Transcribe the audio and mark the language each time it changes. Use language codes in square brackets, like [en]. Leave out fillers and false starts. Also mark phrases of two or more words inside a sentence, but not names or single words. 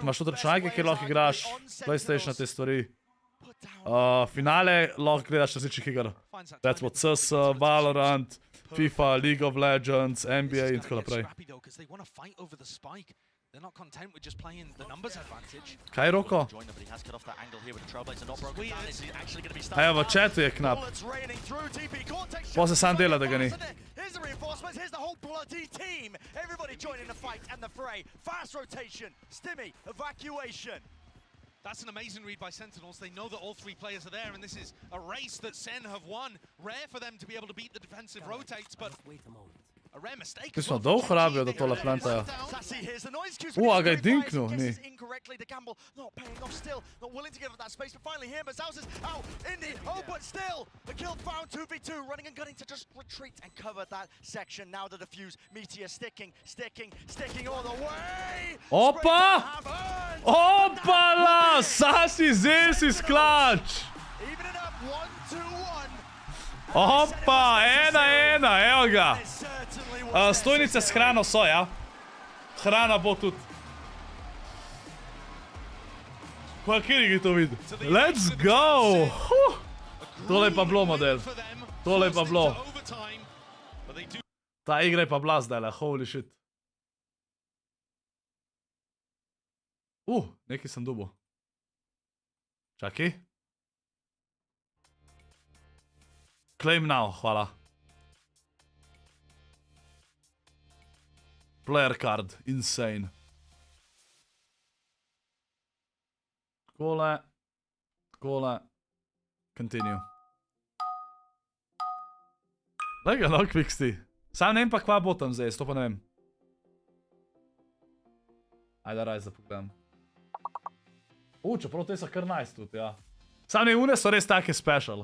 [sl] Imaš tudi računalnike, kjer lahko igraš. PlayStation, te stvari. Finale lahko gledaš različnih iger. Recimo CS, Valorant, FIFA, League of Legends, NBA in tako naprej. [en] They're not content with just playing the numbers advantage. [sl] Kaj, Roko? Evo, v chatu je knap. Pa se sam dela, da ga ni. [en] Here's the reinforcements, here's the whole bloody team. Everybody joining the fight and the fray. Fast rotation, stimmy, evacuation. That's an amazing read by Sentinels. They know that all three players are there, and this is a race that Sen have won. Rare for them to be able to beat the defensive rotates, but a rare mistake. [sl] Mi smo dolgo rabijo, da tole plantajo. A ga je dinknil, ni. [en] Incorrectly, the gamble not paying off still, not willing to give up that space, but finally here, Mazaus is out in the oh, but still, the kill found 2v2, running and gunning to just retreat and cover that section. Now the defuse, Meteor sticking all the way. [sl] Opa! Opala! [en] Sasi Zesis clutch! Even it up 1-2-1. [sl] Opa, 1-1, evo ga. Stojnice s hrano so, ja. Hrana bo tudi. Kaj, kjer je to vidi? [en] Let's go! [sl] Tole je pa bilo, model. Tole je pa bilo. Ta igra je pa bila zdajle, [en] holy shit. [sl] Nekaj sem dobil. Čakaj. [en] Claim now, hvala. Player card, insane. [sl] Takole. [en] Continue. [sl] Daj ga, no, quicksti. Sam ne vem pa, kva bo tam zdaj, to pa ne vem. Ajde, raj za pogledam. Čeprav te so kar nice tudi, ja. Sam ne, une so res take special.